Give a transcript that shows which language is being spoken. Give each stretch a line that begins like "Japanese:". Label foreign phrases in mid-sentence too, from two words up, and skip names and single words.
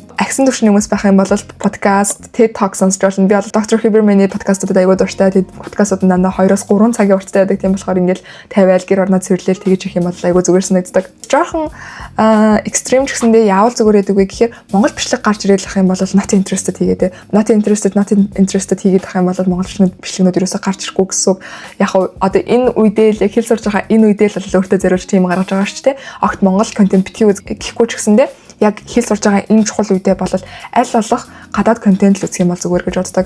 Mongolian: Агсан төвшний хүмүүс байх юм бол подкаст, TED Talk сонсож болно. Би бол Dr. Huberman-ийн подкастуудад аягүй дуртай. Тэгээд подкастууд нь дандаа 2-3 цагийн урттай байдаг. Тийм болохоор ингээл тавиал гэр орноо цэвэрлэл тэгэж их юм бол аягүй зүгээр санагддаг. Жохон extreme ч гэсэндээ яавал зүгээр байдаг вэ гэхээр Монгол бичлэг гарч ирээд ах юм бол
English: not interested
Mongolian: хийгээд
English: not interested
Mongolian: хийгээд ах юм бол Монгол бичлэгнүүд ерөөсөй гарч ирэхгүй гэсэн үг. Яг одоо энэ үедээ л хэл сурж байгаа энэ үедээ л өөртөө зориулж тийм гаргаж байгаа шүү дээ. Огт Монгол контент битгий гэхгүй ч гэсэндээ яг хэл сурж байгаа энэ чухал үедээ бол аль болох гадаад контент л үзэх юм бол зүгээр гэж боддог.